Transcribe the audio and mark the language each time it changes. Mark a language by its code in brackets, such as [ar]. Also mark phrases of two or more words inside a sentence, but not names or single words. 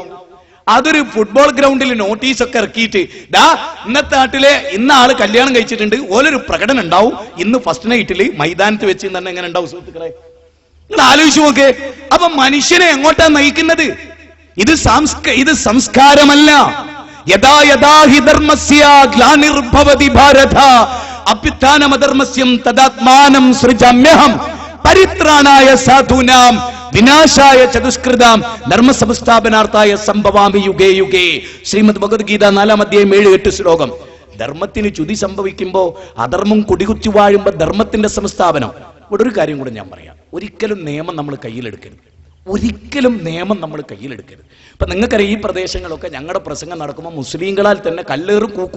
[ml] അതൊരു ഫുട്ബോൾ ഗ്രൗണ്ടിൽ നോട്ടീസ് ഒക്കെ ഇറക്കിയിട്ട്, ദാ ഇന്നത്തെ നാട്ടിലെ ഇന്ന ആള് കല്യാണം കഴിച്ചിട്ടുണ്ട്, ഓലൊരു പ്രകടനം ഉണ്ടാവും, ഇന്ന് ഫസ്റ്റ് നൈറ്റില് മൈതാനത്ത് വെച്ച് തന്നെ എങ്ങനെ ഉണ്ടാവും? സുഹൃത്തുക്കളെ, നിങ്ങൾ ആലോചിച്ചു നോക്കേ. അപ്പൊ മനുഷ്യനെ എങ്ങോട്ടാ നയിക്കുന്നത്? ഇത് സംസ്കാരമല്ല. [sa] यथा यथा हि धर्मस्य ग्लानिर्भवति भारत अभ्युत्थानमधर्मस्य तदात्मानं सृजाम्यहम् परित्राणाय साधूनां विनाशाय च दुष्कृताम् धर्मसंस्थापनार्थाय सम्भवामि युगे युगे. [ml] ശ്രീമദ് ഭഗവത്ഗീത 4-ാം അധ്യായം 7-8 ശ്ലോകം. ധർമ്മത്തിന് ചുതി സംഭവിക്കുമ്പോ, അധർമ്മം കൊടികുത്തി വാഴുമ്പോ ധർമ്മത്തിന്റെ സംസ്ഥാപനം. ഇവിടെ ഒരു കാര്യം കൂടെ ഞാൻ പറയാം, ഒരിക്കലും നിയമം നമ്മൾ കയ്യിലെടുക്കരുത്, ഒരിക്കലും നിയമം നമ്മൾ കയ്യിലെടുക്കരുത്. ഇപ്പൊ നിങ്ങൾക്കറിയാം, ഈ പ്രദേശങ്ങളൊക്കെ ഞങ്ങളുടെ പ്രസംഗം നടക്കുമ്പോൾ മുസ്ലിങ്ങളാൽ തന്നെ കല്ലേറും കൂക്കൂ.